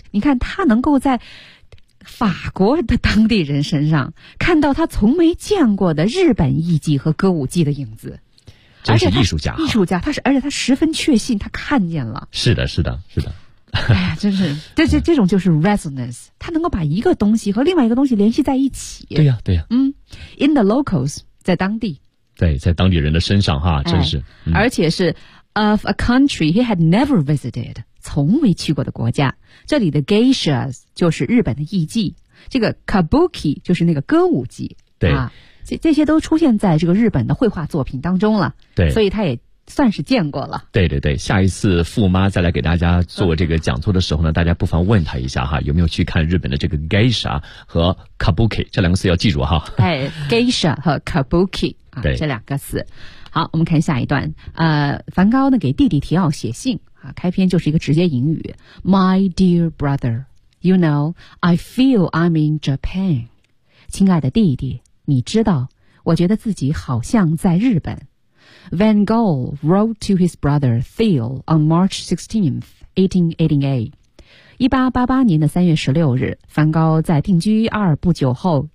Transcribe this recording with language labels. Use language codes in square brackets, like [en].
[zh] 你看他能够在法国的当地人身上看到他从没见过的日本艺伎和歌舞伎的影子，真是艺术家、艺术家他是，而且他十分确信他看见了，是的是的是的真是这种就是 resonance， 他能够把一个东西和另外一个东西联系在一起，对呀、对呀、 [en] in the locals [zh] 在当地，对，在当地人的身上哈，真是、而且是 [en] of a country he had never visited， [zh] 从未去过的国家。这里的 geishas 就是日本的艺妓，这个 kabuki 就是那个歌舞伎，对、这些都出现在这个日本的绘画作品当中了，对，所以他也算是见过了。对对对，下一次傅妈再来给大家做这个讲座的时候呢，大家不妨问他一下哈，有没有去看日本的这个 geisha 和 kabuki， 这两个词要记住哈。 geisha 和 kabuki。对，这两个词。好，我们看下一段。梵高呢给弟弟提奥写信啊，开篇就是一个直接引语 ： [en] “My dear brother, you know I feel I'm in Japan。” [zh] 亲爱的弟弟，你知道，我觉得自己好像在日本。 [en] Van Gogh wrote to his brother Theo on March 16th, [zh] 1888年的3月16日，梵高在定居阿尔不久后。